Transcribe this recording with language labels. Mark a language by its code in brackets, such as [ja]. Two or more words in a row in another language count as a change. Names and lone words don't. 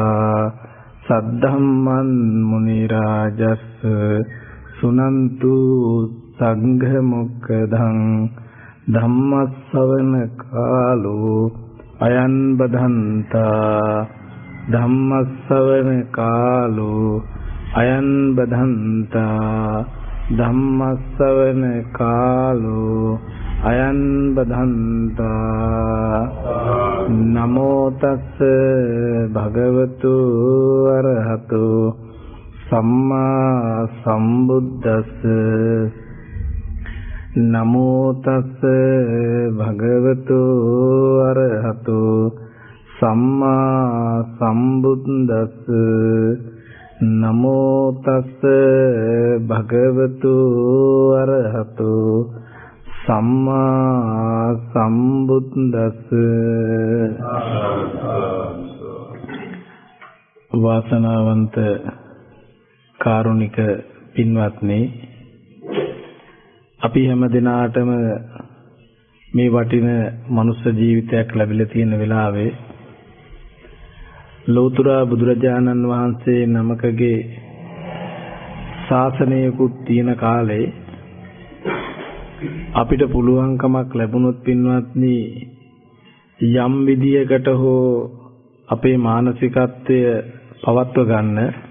[pi] सद्धम्मं मुनिराजस् सुनन्तु संघमुक्तं धम्मश्रवण कालो अयं बधन्ता धम्मश्रवण कालो अयं बधन्ता धम्मश्रवण कालो अयं बधन्ता नमो तस् भगवतो अरहतो सम्मा सम्बुद्धस्स नमो तस् भगवतो अरहतो सम्मा सम्बुद्धस्स नमो तस् भगवतो अरहतो सम्मा सम्बुद्धस्स। [si] वासनावंत කාරුණික පින්වත්නි, අපි හැම දිනාටම මේ වටින මනුෂ්‍ය ජීවිතයක් ලැබිලා තියෙන වෙලාවේ ලෞතර බුදුරජාණන් වහන්සේ නමකගේ ශාසනයකුත් තියෙන කාලේ අපිට පුළුවන්කමක් ලැබුණොත් පින්වත්නි, යම් විදියකට හෝ අපේ මානසිකත්වය පවත්ව ගන්න